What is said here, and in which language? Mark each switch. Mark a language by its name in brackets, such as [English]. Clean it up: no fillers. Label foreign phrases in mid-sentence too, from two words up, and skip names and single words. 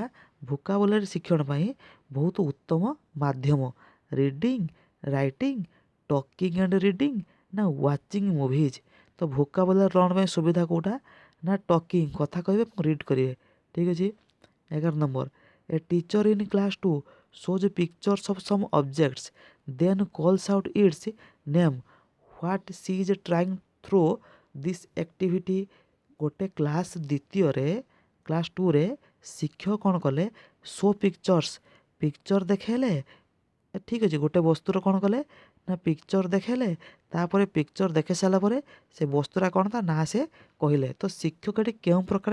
[Odia] ଭୋକାବୁଲାରୀ ଶିକ୍ଷଣ ପାଇଁ ବହୁତ ଉତ୍ତମ ମାଧ୍ୟମ [English] reading writing talking and reading [Odia] ନା [English] watching movies [Odia] ତ [English] vocabulary learn [Odia] ପାଇଁ ସୁବିଧା କେଉଁଟା ନା ଟକିଂ କଥା କହିବେ ରିଡ୍ କରିବେ ଠିକ୍ ଅଛି 11 [English] number a teacher in class [Odia] 2 [English] shows pictures of some objects then calls out its name what she is trying through this activity [Odia] ଗୋଟେ କ୍ଲାସ୍ ଦ୍ୱିତୀୟରେ କ୍ଲାସ୍ 2ରେ ଶିକ୍ଷକ କ'ଣ କଲେ ଶୋ ପିକ୍ଚର ଦେଖେଇଲେ ଠିକ୍ ଅଛି ଗୋଟେ ବସ୍ତୁର କ'ଣ କଲେ ନା ପିକ୍ଚର ଦେଖେଇଲେ ତାପରେ ପିକ୍ଚର ଦେଖେଇ ସାରିଲା ପରେ ସେ ବସ୍ତୁଟା କ'ଣ ତା ନାଁ ସେ କହିଲେ ତ ଶିକ୍ଷକ ଏଠି କେଉଁ ପ୍ରକାର